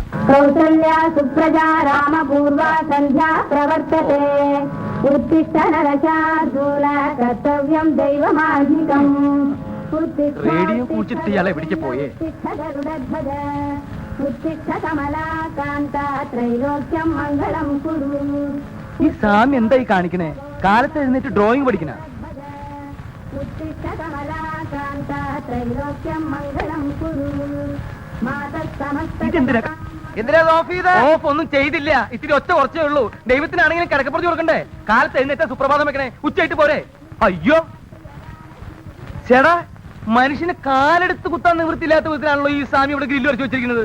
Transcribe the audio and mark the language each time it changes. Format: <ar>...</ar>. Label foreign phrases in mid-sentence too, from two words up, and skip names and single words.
<sa>कौसल्या सुप्रजा रामपूर्वा सन्ध्या प्रवर्तते उत्तिष्ठ नरशार्दूल कर्तव्यं दैवमाधिकम्</sa> <ml>റേഡിയോ കുറിച്ചിട്ട് ഇയാളെ പിടിച്ചു പോയേ.</ml> <sa>उत्तिष्ठ कमलाकान्त त्रैलोक्यं मङ्गलं कुरु.</sa> <ml>ഈ സ്വാമി എന്തായി കാണിക്കണേ? കാലത്ത് എഴുന്നേറ്റ് ഡ്രോയിങ് പഠിക്കണ.</ml> <sa>उत्तिष्ठ कमलाकान्त त्रैलोक्यं मङ्गलं कुरु.</sa> <ml>ഓഫ് ഒന്നും ചെയ്തില്ല. ഇത്തിരി ഒച്ച കുറച്ചേ ഉള്ളൂ. ദൈവത്തിനാണെങ്കിലും കിടക്കപ്പുറത്ത് കൊടുക്കണ്ടേ? കാലത്ത് എഴുന്നേറ്റ സുപ്രഭാതം വെക്കണേ, ഉച്ചയായിട്ട് പോരെ? അയ്യോ ചേടാ, മനുഷ്യന് കാലെടുത്ത് കുത്താൻ നിവൃത്തിയില്ലാത്ത വിധത്തിലാണല്ലോ ഈ സ്വാമി ഇവിടെ ഗ്രില്ല് വരച്ച് വെച്ചിരിക്കുന്നത്.</ml>